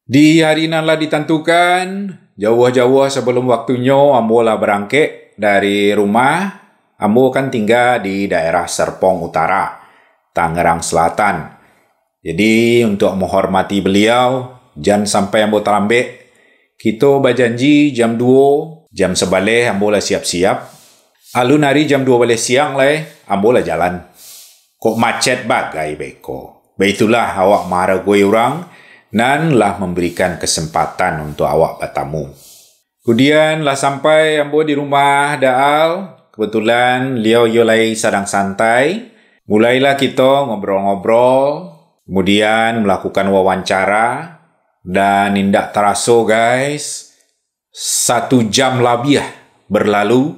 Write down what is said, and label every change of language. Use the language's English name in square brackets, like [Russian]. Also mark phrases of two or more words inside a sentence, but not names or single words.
[Minangkabau] Di hari nanlah ditentukan, jauh-jauh sebelum waktunya ambo lah berangkat dari rumah. [Indonesian] Ambo kan tinggal di daerah Serpong Utara, Tangerang Selatan. Jadi untuk menghormati beliau, jangan sampai ambo terlambat. Kita berjanji jam 2, jam sebalik ambo lah siap-siap. [Minangkabau] Alun hari jam 2 balik siang lah, ambo lah jalan. Kok macet bagai beko. Baitulah awak marah gue orang, dan lah memberikan kesempatan untuk awak bertamu. [Indonesian] Kemudian lah sampai ambo di rumah Daal. Kebetulan beliau yolai sedang santai. Mulailah kita ngobrol-ngobrol, kemudian melakukan wawancara, dan tidak terasa guys, 1 jam lebih berlalu.